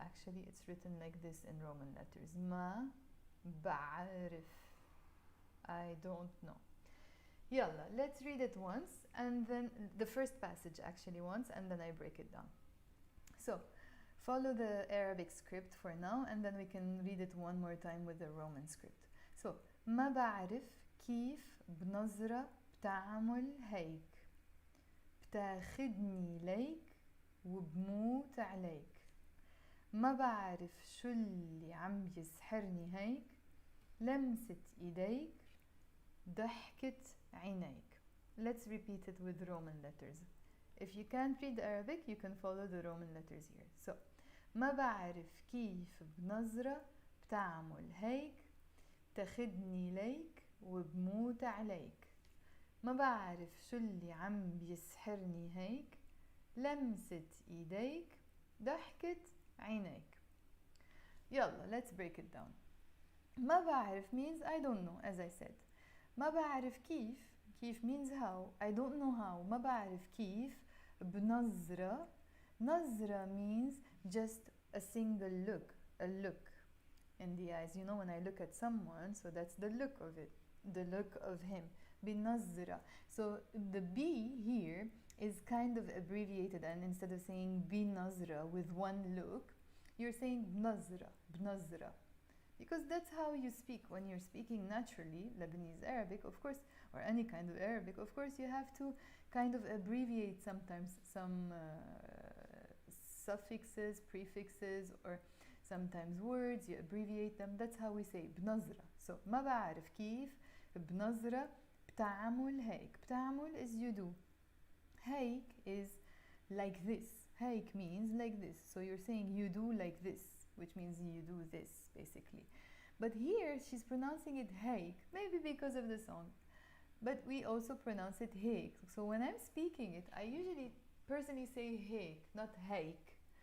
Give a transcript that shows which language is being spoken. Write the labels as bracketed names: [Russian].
[English] Actually, it's written like this in Roman letters. Ma Ba'rif. I don't know. Yalla, let's read it once and then the first passage actually once and then I break it down. So follow the Arabic script for now and then we can read it one more time with the Roman script. [Arabic] So ما بعرف كيف بنظرة بتعمل هيك بتاخدني ليك وبموت عليك ما بعرف شو اللي عم يسحرني هيك لمسة ايديك ضحكة عينيك. [English] Let's repeat it with Roman letters. If you can't read Arabic, you can follow the Roman letters here. [Arabic] So ما بعرف كيف بنظرة بتعمل هيك تاخدني ليك وبموت عليك ما بعرف شو اللي عم بيسحرني هيك لمسة ايديك ضحكة عينيك. [English] يلا, let's break it down. ما بعرف means I don't know, as I said. [Arabic] ما بعرف كيف. [English] كيف means how. I don't know how. [Arabic] ما بعرف كيف. بنظرة. [English] نظرة means just a single look, a look in the eyes. You know, when I look at someone, so that's the look of it, the look of him. [Arabic] بنظرة. [English] So the B here is kind of abbreviated, and instead of saying بنظرة with one look, you're saying بنظرة, بنظرة. Because that's how you speak when you're speaking naturally, Lebanese Arabic, of course, or any kind of Arabic, of course, you have to kind of abbreviate sometimes some suffixes, prefixes, or sometimes words, you abbreviate them. That's how we say بنظرة. [Arabic] So ما بعرف كيف بنظرة بتعمل هيك. [English] بتعمل is you do. هيك is like this. هيك means like this. So you're saying you do like this, which means you do this, basically. But here she's pronouncing it هيك, maybe because of the song. But we also pronounce it هيك. So when I'm speaking it, I usually personally say هيك, not هيك.